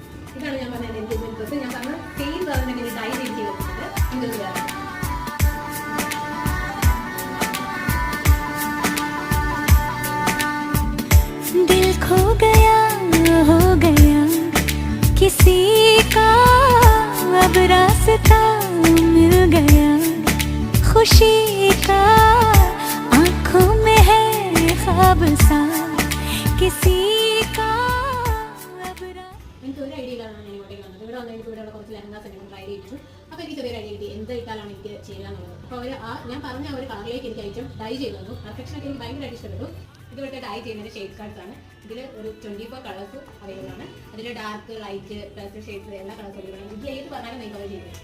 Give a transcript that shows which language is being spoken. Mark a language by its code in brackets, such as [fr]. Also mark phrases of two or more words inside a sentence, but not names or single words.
[ml] ഇതാണ് ഞാൻ പറഞ്ഞ [en] engagement dress. [ml] ഞാൻ പറഞ്ഞ [en] same government [ml] ഡൈ ചെയ്ത് വെച്ചിട്ടുണ്ട്. ഇതൊരു വേറെ [hi] दिल खो गया हो गया किसी का अब रास्ता मिल गया खुशी का आंखों में है ख्वाब सा किसी का अब [ml] എനിക്ക് ഒരു ഐഡിയ ഇല്ലാതാണ് ഞാൻ ഇങ്ങോട്ടേക്ക് വന്നത്. ഇവിടെ വന്നതിന് ഇവിടെ കുറച്ച് ലെഹങ്കാസ് ഒക്കെ ട്രൈ ചെയ്തു. അപ്പോൾ എനിക്ക് ചെറിയൊരു ഐഡിയ കിട്ടി എന്ത് ഇട്ടാലാണ് എനിക്ക് ചെയ്യാന്നുള്ളത്. അപ്പോൾ അവർ ഞാൻ പറഞ്ഞ ഒരു കളറിലേക്ക് എനിക്ക് ഐറ്റം ഡൈ ചെയ്തു തന്നു. പെർഫെക്ഷനൊക്കെ എനിക്ക് ഭയങ്കരമായിട്ട് ഇഷ്ടപ്പെട്ടു. ഇതുപോലെ ഡൈ ചെയ്യുന്നതിന്റെ [en] shade cards [ml] ആണ്. ഇതിൽ ഒരു 24 [en] colours available [ml] ആണ്. അതിൽ [en] dark, light, pastel shades [ml] എല്ലാ [en] colours available [ml] ആണ്. ഇതിൽ ഏത് പറഞ്ഞാലും നിങ്ങൾക്ക് അത് ചെയ്യും.